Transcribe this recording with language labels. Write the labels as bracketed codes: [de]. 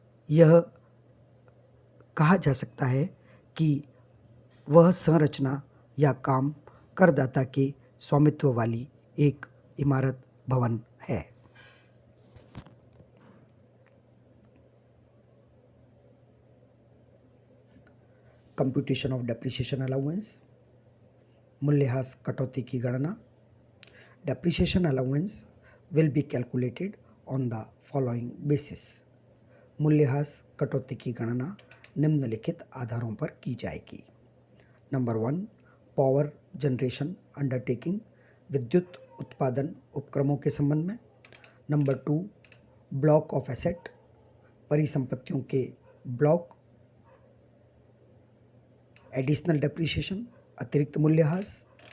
[hi] यह कहा जा सकता है कि वह संरचना या काम करदाता के स्वामित्व वाली एक इमारत भवन है। [en] computation of depreciation allowance, [hi] मूल्यह्रास कटौती की गणना। [en] Depreciation allowance will be calculated on the following basis. [hi] मूल्यह्रास कटौती की गणना निम्नलिखित आधारों पर की जाएगी। नंबर 1, [en] power generation undertaking, [hi] विद्युत उत्पादन उपक्रमों के संबंध में। [en] number 2, block of asset, [hi] परिसंपत्तियों के ब्लॉक, [en] additional depreciation, [hi] अतिरिक्त मूल्यह्रास।